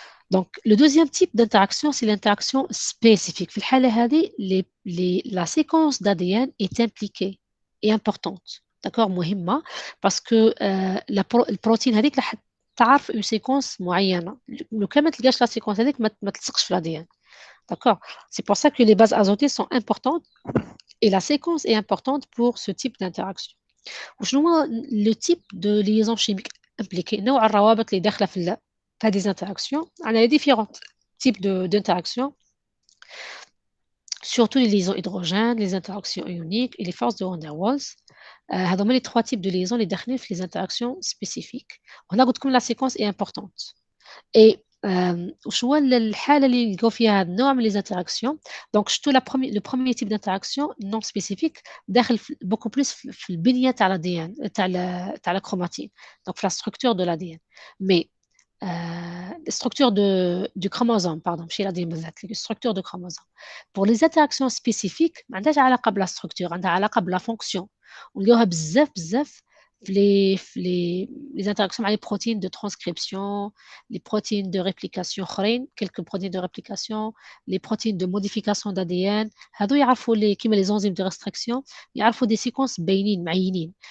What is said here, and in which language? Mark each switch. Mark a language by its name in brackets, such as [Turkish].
[French] Donc, le deuxième type d'interaction, c'est l'interaction spécifique. [Arabic] في الحالة هذه, [French] la séquence d'ADN est impliquée et importante. D'accord, [Arabic] مهمة [French] parce que [Arabic] البروتين هذيك راح تعرف [French] une séquence [Arabic] معينة. لو كان ما تلقاش [French] la séquence [Arabic] هذيك ما تلصقش في l'ADN. [French] D'accord, c'est pour ça que les bases azotées sont importantes et la séquence est importante pour ce type d'interaction. [Arabic] وشنو هو [French] le type de liaison chimique impliquée؟ [Arabic] نوع الروابط اللي داخلة في [French] des interactions. On a les différents types d'interactions, surtout les liaisons hydrogènes, les interactions ioniques et les forces de Van der Waals. [Arabic] هذوما [French] les trois types de liaisons les [Arabic] داخلين في [French] les interactions spécifiques. On a comme la séquence est importante. [Arabic] Et وشو الحالة اللي نلقاو فيها هذا النوع من [French] les interactions. Donc le premier type d'interaction non spécifique [Arabic] داخل [French] beaucoup plus [Arabic] في البنية تاع [French] l'ADN [Arabic] تاع [French] la chromatine. Donc في la structure de l'ADN. Mais structure du chromosome, pardon, chez la structure de chromosome. Pour les interactions spécifiques, [Arabic] ما عندهاش علاقة بلا structure, عندها علاقة بلا fonction. ونلقاوها بزاف [French] les interactions avec les protéines de transcription, les protéines de réplication quelques protéines de réplication, les protéines de modification d'ADN. [Arabic] هذو يعرفوا [French] les enzymes de restriction, [Arabic] يعرفوا [French] des séquences [Arabic] باينين معينين.